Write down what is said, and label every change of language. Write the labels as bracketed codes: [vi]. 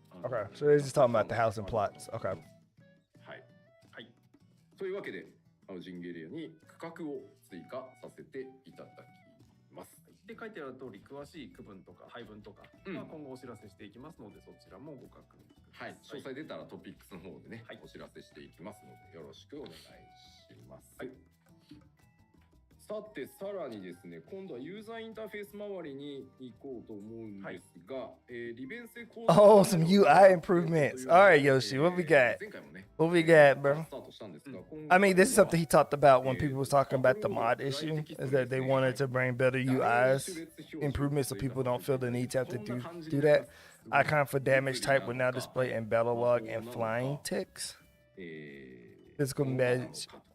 [en] Okay, so they're just talking about the housing plots. Okay. [ja] はい。というわけでハウジングエリアに区画を追加させていただきます。で書いてある通り詳しい区分とか配分とかは今後お知らせしていきますので、そちらもご確認ください。詳細出たらトピックスの方でね、お知らせしていきますのでよろしくお願いします。さてさらにですね、今度はユーザーインターフェース周りに行こうと思うんですが、利便性向上。 [en] Oh, some UI improvements. All right, Yoshi, what we got? What we got, bro? I mean, this is something he talked about when people was talking about the mod issue, is that they wanted to bring better UIs improvements so people don't feel the need to have to do that. Icon for damage type will now display in battle log and flying ticks. Physical magic.